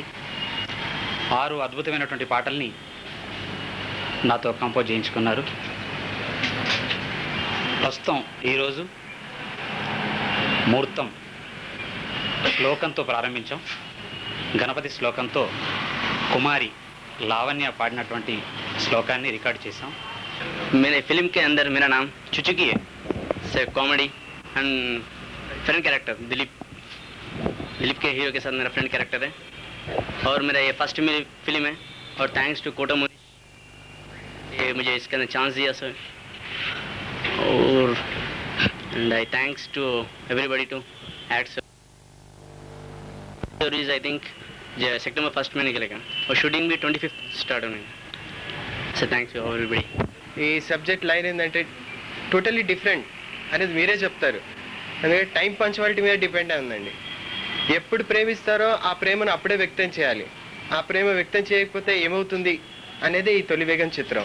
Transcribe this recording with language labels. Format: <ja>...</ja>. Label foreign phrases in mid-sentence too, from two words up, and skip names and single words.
<te>6 అద్భుతమైనటువంటి పాటల్ని నాతో కంపోజ్ చేయించుకున్నారు. ప్రస్తుతం ఈరోజు ముహూర్తం శ్లోకంతో ప్రారంభించాం. గణపతి శ్లోకంతో కుమారి లావణ్య పాడినటువంటి శ్లోకాన్ని రికార్డ్ చేశాం.</te> <hi>मेरे फिल्म के अंदर मेरा नाम चुचुकी है. से</hi> <en>comedy and friend character</en> <hi>दिलीप के हीरो के साथ मेरा</hi> <en>friend character</en> <hi>है. और मेरा ये फर्स्ट मेरी फिल्म है. और</hi> <en>thanks to</en> <hi>कोटा मुनीश, ये मुझे इसके अंदर चांस दिया सर.</hi> <en>और and I thanks to everybody to act. stories I think</en> <hi>सितंबर 1 में निकलेगा और शूटिंग भी 25 स्टार्ट होने.</hi> <en>so thanks you everybody.</en> <te>ఈ</te> <en>subject line</en> <te>ఏంటంటే</te> <en>totally different</en> <te>అనేది మీరే చెప్తారు. అందుకే</te> <en>time punctuality</en> <te>మీద డిపెండ్ అయి ఉందండి. ఎప్పుడు ప్రేమిస్తారో ఆ ప్రేమను అప్పుడే వ్యక్తం చేయాలి. ఆ ప్రేమ వ్యక్తం చేయకపోతే ఏమవుతుంది అనేది ఈ తొలి వేగం చిత్రం.</te>